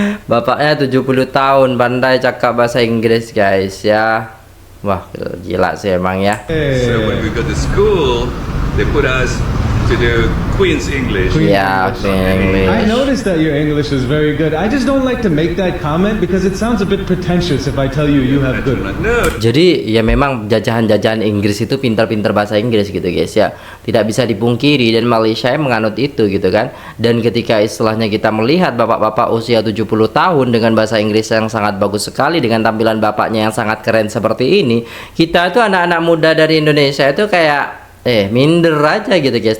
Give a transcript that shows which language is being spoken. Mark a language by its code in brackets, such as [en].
[id] Bapaknya 70 tahun, pandai cakap bahasa Inggris guys ya. Wah, gila sih emang ya. [en] So when we go to school, they put us to do Queen's English. Yeah, English. I noticed that your English is very good. I just don't like to make that comment because it sounds a bit pretentious if I tell you have good. No, [id] Jadi ya memang jajahan-jajahan Inggris itu pintar-pintar bahasa Inggris gitu guys ya. Tidak bisa dipungkiri dan Malaysia menganut itu gitu kan. Dan ketika istilahnya kita melihat bapak-bapak usia 70 tahun dengan bahasa Inggris yang sangat bagus sekali, dengan tampilan bapaknya yang sangat keren seperti ini, kita tuh anak-anak muda dari Indonesia itu kayak minder aja gitu guys.